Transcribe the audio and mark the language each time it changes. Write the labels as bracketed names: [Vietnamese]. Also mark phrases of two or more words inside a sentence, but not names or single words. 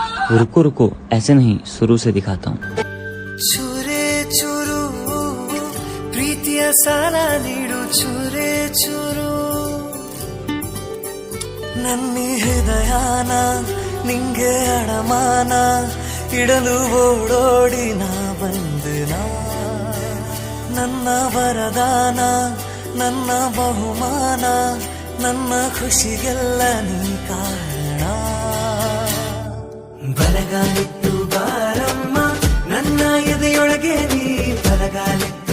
[Hindi] रुको रुको, ऐसे नहीं, शुरू से दिखाता हूँ. [Kannada] ಚೂರೆ ಚೂರು ಪ್ರೀತಿಯ ಸಾಲ ನೀಡು ಚೂರೆ ಚೂರು ನನ್ನ ಹೃದಯನ ನಿಂಗೆ ಅಡಮಾನ ಇಡಲು ಓಡೋಡಿ ನಾ ಬಂದನ ನನ್ನ ವರದಾನ ನನ್ನ ಬಹುಮಾನ ನನ್ನ ಖುಷಿಗೆಲ್ಲ ನೀ ಕಾರಣ ಬಲಗಾಲಿಟ್ಟು ಬಾರಮ್ಮ ನನ್ನ ಎದೆಯೊಳಗೆ ನೀ ಬಲಗಾಲ